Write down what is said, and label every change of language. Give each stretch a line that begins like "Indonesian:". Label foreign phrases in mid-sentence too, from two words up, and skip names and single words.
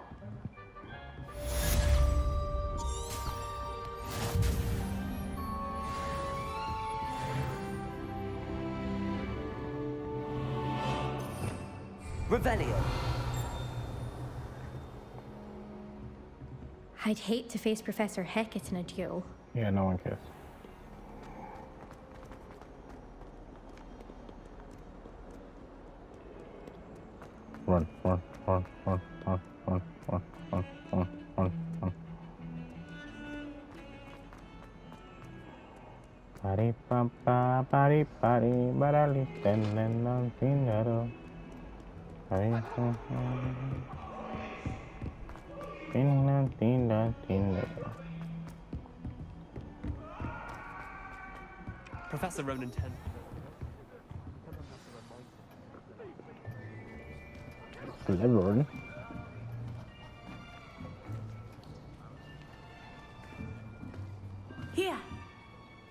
English: Revelio. I'd hate to face Professor Hecat in a duel. Yeah, no one cares. Run, run, run, run, run, run, run, run, run, run, run. Pari pa pa pari pari barali tenen non tindaro. Pari pa pa. Tinda tinda tindaro. Professor Ronan 10. Slytherin. Here,